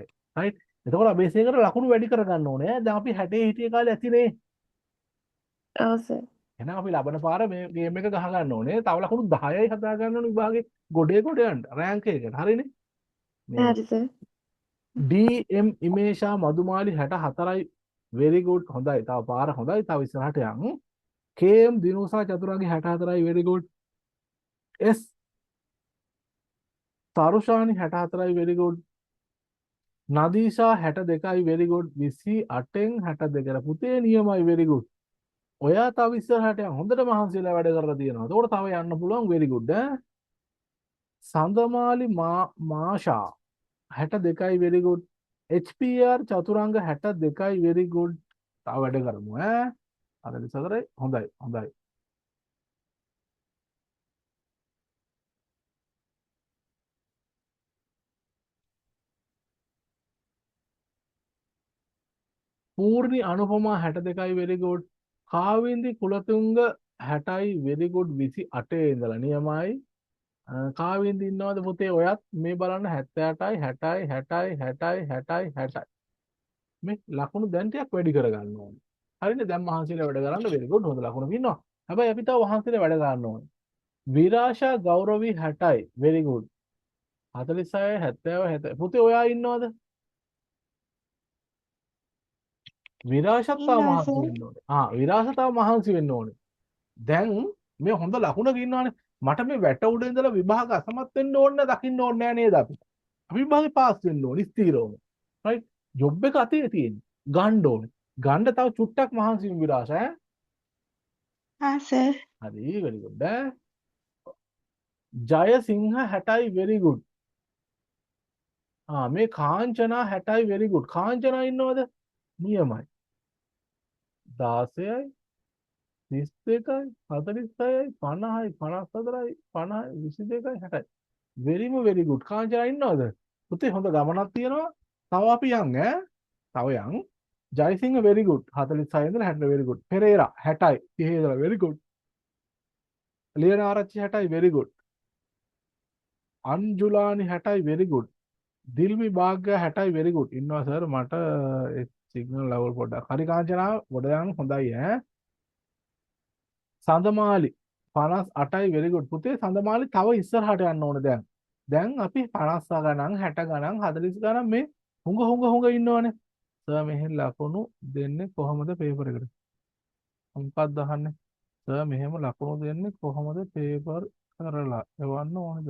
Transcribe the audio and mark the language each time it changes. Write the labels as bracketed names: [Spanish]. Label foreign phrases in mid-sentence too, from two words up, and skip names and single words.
[Sinhala] රයිට් එතකොට අපි මේසෙකට ලකුණු වැඩි කරගන්න ඕනේ. දැන් අපි 60 හිටිය කාලේ ඇතිනේ. ඔව් සර්. එහෙනම් අපි ලබන පාර මේ ගේම් එක ගහ ගන්න ඕනේ. තව ලකුණු 10යි හදා ගන්න ඕනේ විභාගේ ගොඩේ ගොඩ යන්න. රෑන්ක් එකකට. හරිනේ? මේ හරි සර්. DM ඉමේෂා මදුමාලි 64යි [English] very good [Sinhala] හොඳයි. තව පාර හොඳයි. තව ඉස්සරහට යන්. KM දිනුසා චතුරාගේ 64යි [English] very good. [Sinhala] S තරුෂානි 64යි [English] very good. [Sinhala] නදීෂා 62යි [English] very good. [Sinhala] 28න් 62 පුතේ නියමයි [English] very good. [Sinhala] ඔයා තව ඉස්සරහට යන්. හොඳට මහන්සිලා වැඩ කරලා තියෙනවා. එතකොට තව යන්න පුළුවන් [English] very good [Sinhala] ඈ. සඳමාලි මාෂා 62යි [English] very good. [Sinhala] HPR චතුරංග 62යි [English] very good. [Sinhala] තව වැඩ කරමු ඈ. අර ඉස්සරේ හොඳයි හොඳයි. පූර්ණි අනුපමා 62යි very good. කාවින්දි කුලතුංග 60යි [English] very good [Sinhala] 28 ඉඳලා නියමයි. කාවින්දි ඉන්නවද පුතේ ඔයත් මේ බලන්න 78යි 60යි 60යි 60යි 60යි 60යි මේ ලකුණු දැන් ටිකක් වැඩි කරගන්න ඕනේ. හරිනේ දැන් මහන්සියලා වැඩ කරන්න [English] very good [Sinhala] හොඳ ලකුණු ඉන්නවා. හැබැයි අපි තව මහන්සියලා වැඩ ගන්න ඕනේ. විරාෂා ගෞරවි 60යි [English] very good. [Sinhala] 46යි 70යි 70 පුතේ ඔයා ඉන්නවද? විරාෂත් තව මහන්සි වෙන්න ඕනේ. විරාෂ තව මහන්සි වෙන්න ඕනේ. දැන් මේ හොඳ ලකුණක ඉන්නවනේ. මට මේ වැට උඩ ඉඳලා විභාග අසමත් වෙන්න ඕනේ දකින්න ඕනේ නෑ නේද අපි? අපි විභාගේ පාස් වෙන්න ඕනේ ස්ථිරවම. රයිට්? ජොබ් එක අතේ තියෙන්නේ. ගන්න ඕනේ. ගන්න තව චුට්ටක් මහන්සි වෙන්න විරාෂ ඈ. සර්. හරි [English] very good [Sinhala] ඈ. ජයසිංහ 60යි [English] very good. [Sinhala] මේ කාංචනා 60යි [English] very good. [Sinhala] කාංචනා ඉන්නවද? නියමයි. 16යි 32යි 46යි 50යි 54යි 50යි 22යි 60යි [English] very good. [Sinhala] කාංචනා ඉන්නවද? පුතේ හොඳ ගමනක් තියෙනවා. තව අපි යන් ඈ. තව යන්. ජයසිංහ [English] very good. [Sinhala] 46 ඉඳලා 60 [English] very good. [Sinhala] පෙරේරා 60යි 30 ඉඳලා [English] very good. [Sinhala] ලියන ආරච්චි 60යි [English] very good. [Sinhala] අන්ජුලානි 60යි [English] very good. [Sinhala] දිල්මි භාග්‍ය 60යි [English] very good. [Sinhala] ඉන්නවා සර් මට [English] signal level [Sinhala] පොඩ්ඩක්. හරි කාංචනා ගොඩ යන්න හොඳයි ඈ. සඳමාලි 58යි [English] very good. [Sinhala] පුතේ සඳමාලි තව ඉස්සරහට යන්න ඕනේ දැන්. දැන් අපි 50 ගණන් 60 ගණන් 40 ගණන් මේ හුඟ ඉන්නවනේ. සර් මෙහෙන් ලකුණු දෙන්නේ කොහොමද පේපර් එකට? මොකක්ද අහන්නේ? සර් මෙහෙම ලකුණු දෙන්නේ කොහොමද පේපර් කරලා එවන්න ඕනේද?